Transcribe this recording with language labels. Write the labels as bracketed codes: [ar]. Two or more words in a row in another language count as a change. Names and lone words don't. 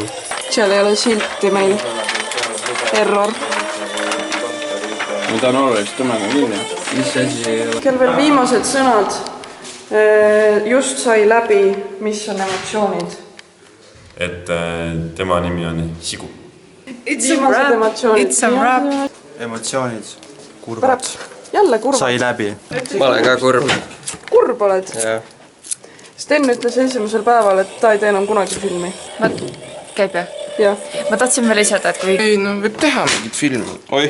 [et] Seal ei ole silti meil. Error. Ma tahan oluliselt tõmmega kinni. Mis asi ei ole? Kell veel viimased sõnad. Just sai läbi, mis on emotsioonid. Et tema nimi on Sigu. [en] It's a rap. [et] Emotsioonid. Kurvad. Jälle kurvad. Sai läbi. Ma olen ka kurb. Kurb oled? Jah. Sten ütles esimesel päeval, et ta ei tee enam kunagi filmi. Käib jah? Jah. Ma tahtsin veel lisada, et kui... Ei, no võib teha mingit filmi. Oi.